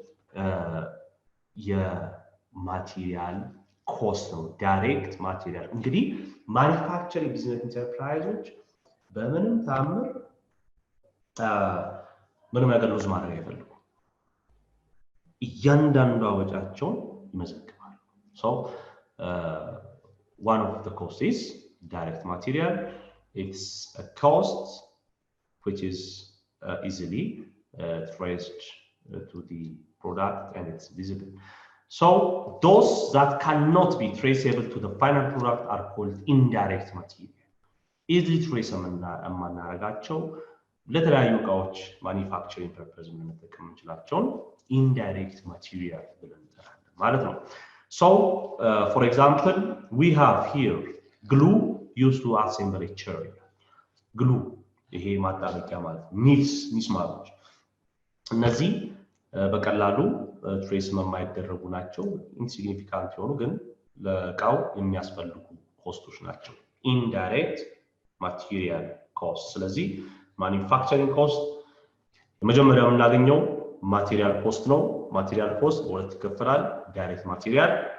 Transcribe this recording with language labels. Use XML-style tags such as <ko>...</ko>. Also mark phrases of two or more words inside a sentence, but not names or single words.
<am>የማቴሪያል ኮስት ነው</am> <en>direct material</en> <am>እንግዲህ</am> <en>manufacturing business enterprises</en> <am>በምንም ታምር ምንም ነገር ሉዝ ማድረግ አይፈልጉ እያንዳንዱ ወጫቸውን ይመዘግባሉ</am> <en>so one of the costs is direct material it's a cost which is easily traced to the product and it's visible so those that cannot be traceable to the final product are called indirect material easily traceable</en> <am>የማናረጋቸው ለተለያዩ እቃዎች</am> <en>manufacturing purpose</en> <am>የምንጠቀም እንችላቸውን</am> <en>indirect material</en> <am>ብለን እንጠራለን ማለት ነው</am> <en>so for example we have here glue used to assemble a chair glue</en> <am>ይሄ ማጣበቂያ ማለት ሚስማሮች እነዚህ በቀላሉ ትሬስ የማይደረጉ ናቸው ኢንሲግኒፊካንት የሆኑ ግን ለእቃው የሚያስፈልጉ ኮስቶች ናቸው</am> <en>indirect material cost</en> <am>ስለዚህ</am> <en>manufacturing cost</en> <am>የመጀመሪያው የምናገኘው</am> <en>material cost</en> <am>ነው</am> <en>material cost</en> <am>በሁለት ይከፈላል</am> <en>direct material</en>